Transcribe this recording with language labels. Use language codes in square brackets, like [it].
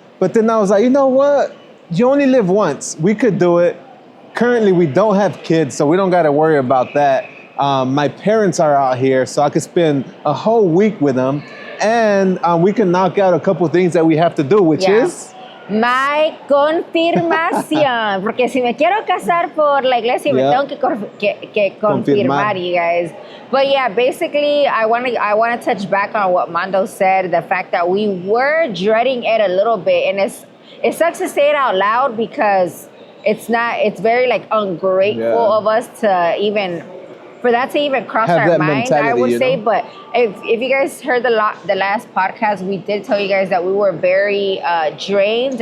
[en] But then I was like, you know what? You only live once. We could do it. Currently, we don't have kids, so we don't got to worry about that. My parents are out here, so I could spend a whole week with them. And we can knock out a couple things that we have to do, which is... My confirmación. [es] Porque si me quiero casar por la iglesia, me tengo que confirmar, [en] you guys. But yeah, basically, I want to touch back on what Mando said, the fact that we were dreading it a little bit. And it sucks to say it out loud because it's very like ungrateful of us to even... For that to even cross our mind, I would say. But if you guys heard the last podcast, we did tell you guys that we were very drained.